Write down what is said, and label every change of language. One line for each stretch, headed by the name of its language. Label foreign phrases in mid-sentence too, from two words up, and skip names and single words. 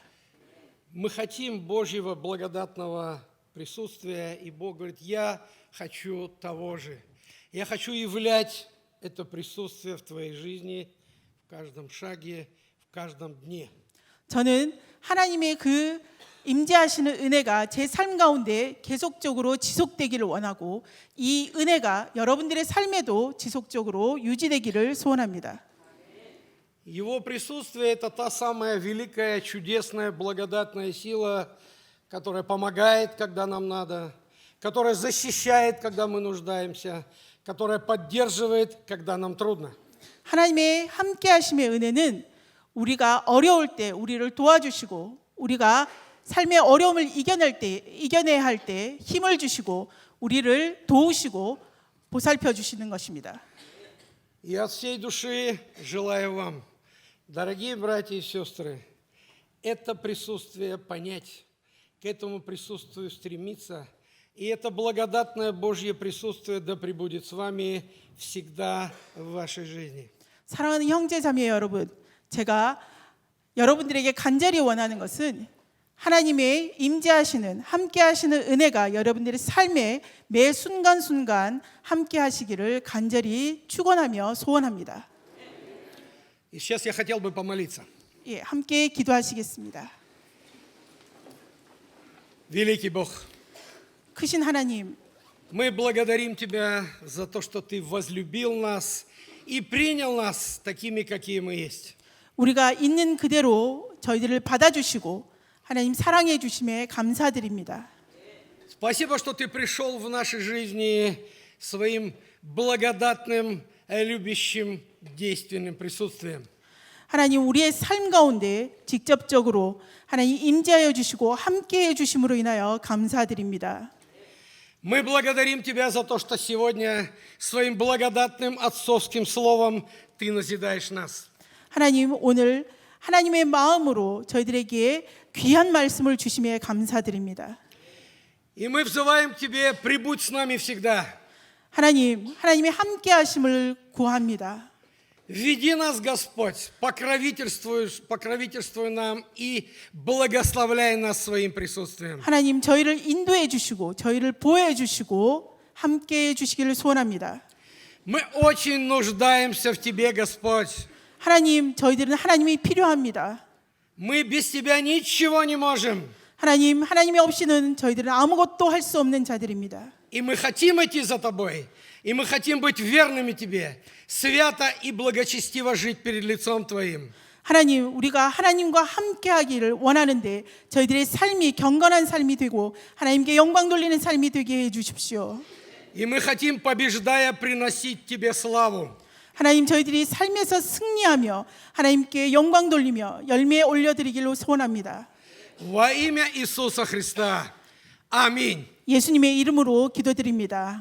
Russian: Мы хотим Божьего благодатного присутствия, и Бог говорит, я хочу того же. Я хочу являть это присутствие в твоей жизни, в каждом шаге, в каждом дне.
Korean: 저는 하나님의 그 임재하시는 은혜가 제 삶 가운데 계속적으로 지속되기를 원하고 이 은혜가 여러분들의 삶에도 지속적으로 유지되기를 소원합니다.
Russian: Его присутствие – это та самая великая, чудесная, благодатная сила, которая помогает, когда нам надо, которая защищает, когда мы нуждаемся, которая поддерживает, когда нам трудно.
Korean: 하나님의 함께하심의 은혜는 우리가 어려울 때 우리를 도와주시고 우리가 삶의 어려움을 이겨내야 할 때 힘을 주시고 우리를 도우시고 보살펴 주시는 것입니다.
Russian: И от всей души желаю вам, дорогие братья и сестры, это присутствие понять, к этому присутствию стремиться И это благодатное Божье присутствие да пребудет с вами всегда в вашей жизни.
Korean: 사랑하는 형제 자매 여러분, 제가 여러분들에게 간절히 원하는 것은 하나님의 임재하시는 함께 하시는 은혜가 여러분들의 삶에 매 순간순간 함께 하시기를 간절히 축원하며 소원합니다.
Russian: И сейчас я хотел бы помолиться.
Korean: 예, 함께 기도하시겠습니다.
Russian: Великий Бог,
Korean: 크신 하나님,
Russian: мы благодарим Тебя за то, что Ты возлюбил нас и принял нас такими, какие мы есть.
Korean: 우리가 있는 그대로 저희들을 받아주시고 하나님 사랑해 주심에 감사드립니다.
Russian: Спасибо, что Ты пришел в нашей жизни своим благодатным, любящим, действенным присутствием.
Korean: 하나님 우리의 삶 가운데 직접적으로 하나님 임재하여 주시고 함께해 주심으로 인하여 감사드립니다.
Russian: Мы благодарим Тебя за то, что сегодня своим благодатным отцовским словом Ты назидаешь нас.
Korean: 하나님 오늘 하나님의 마음으로 저희들에게 귀한 말씀을 주심에 감사드립니다.
Russian: И мы взываем к Тебе, прибудь с нами всегда.
Korean: 하나님의 함께 하심을 구합니다.
Russian: Веди нас, Господь, покровительствуй нам и благословляй нас своим присутствием.
Korean: 하나님 저희를 인도해 주시고 저희를 보호해 주시고 함께 해 주시기를 소원합니다.
Russian: Мы очень нуждаемся в Тебе, Господь.
Korean: 하나님 저희들은 하나님이 필요합니다.
Russian: Мы без Тебя ничего не можем.
Korean: 하나님이 없이는 저희들은 아무것도 할 수 없는 자들입니다.
Russian: И мы хотим идти за Тобой, и мы хотим быть верными Тебе, свято и благочестиво жить перед лицом Твоим.
Korean: 하나님, 우리가 하나님과 함께 하기를 원하는데 저희들의 삶이 경건한 삶이 되고 하나님께 영광 돌리는 삶이 되게 해 주십시오.
Russian: И мы хотим, побеждая, приносить Тебе славу.
Korean: 하나님, 저희들이 삶에서 승리하며 하나님께 영광 돌리며 열매 올려드리기를 소원합니다.
Russian: Во имя Иисуса Христа. Аминь.
Korean: 예수님의 이름으로 기도드립니다.